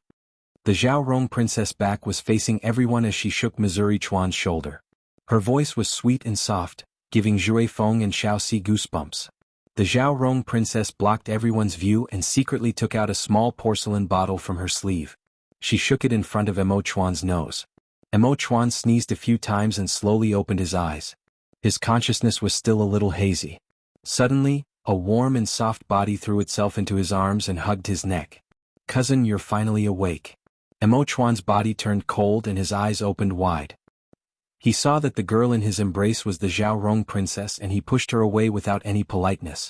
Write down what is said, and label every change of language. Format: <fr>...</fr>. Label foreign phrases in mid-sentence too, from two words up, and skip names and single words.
<en>The Zhao Rong princess back was facing everyone as she shook Missouri Chuan's shoulder. Her voice was sweet and soft, giving Zhui Feng and Xiao Si goosebumps. The Zhao Rong princess blocked everyone's view and secretly took out a small porcelain bottle from her sleeve. She shook it in front of Emo Chuan's nose. Emo Chuan sneezed a few times and slowly opened his eyes. His consciousness was still a little hazy. Suddenly, a warm and soft body threw itself into his arms and hugged his neck. Cousin, you're finally awake. Emo Chuan's body turned cold and his eyes opened wide. He saw that the girl in his embrace was the Zhao Rong princess and he pushed her away without any politeness.</en>